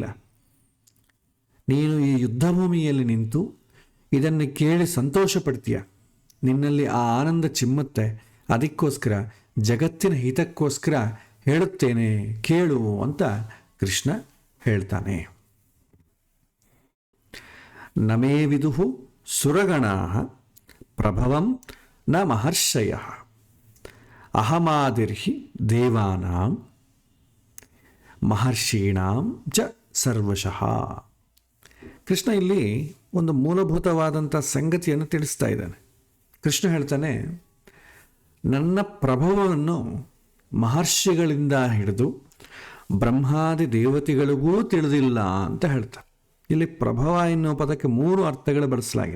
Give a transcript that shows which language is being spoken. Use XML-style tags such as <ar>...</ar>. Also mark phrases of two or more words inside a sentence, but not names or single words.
<kn>ನೀನು ಈ ಯುದ್ಧ ಭೂಮಿಯಲ್ಲಿ ನಿಂತು ಇದನ್ನು ಕೇಳಿ ಸಂತೋಷ ಪಡ್ತೀಯ, ನಿನ್ನಲ್ಲಿ ಆ ಆನಂದ ಚಿಮ್ಮುತ್ತೆ. ಅದಕ್ಕೋಸ್ಕರ ಜಗತ್ತಿನ ಹಿತಕ್ಕೋಸ್ಕರ ಹೇಳುತ್ತೇನೆ, ಕೇಳು ಅಂತ ಕೃಷ್ಣ ಹೇಳ್ತಾನೆ.</kn> <sa>ನಮೇ ವಿದುಹು ಸುರಗಣಾಃ ಪ್ರಭವಂ ನ ಮಹರ್ಷಯಃ ಅಹಮಾದಿರ್ಹಿ ದೇವಾನಾಂ ಮಹರ್ಷೀಣಾಂ ಚ ಸರ್ವಶಃ.</sa> <kn>ಕೃಷ್ಣ ಇಲ್ಲಿ ಒಂದು ಮೂಲಭೂತವಾದಂಥ ಸಂಗತಿಯನ್ನು ತಿಳಿಸ್ತಾ ಇದ್ದಾನೆ. ಕೃಷ್ಣ ಹೇಳ್ತಾನೆ, ನನ್ನ ಪ್ರಭಾವವನ್ನು ಮಹರ್ಷಿಗಳಿಂದ ಹಿಡಿದು ಬ್ರಹ್ಮಾದಿ ದೇವತೆಗಳಿಗೂ ತಿಳಿದಿಲ್ಲ ಅಂತ ಹೇಳ್ತಾರೆ. ಇಲ್ಲಿ ಪ್ರಭವ ಎನ್ನುವ ಪದಕ್ಕೆ 3 ಅರ್ಥಗಳು ಬಳಸಲಾಗಿದೆ.</kn>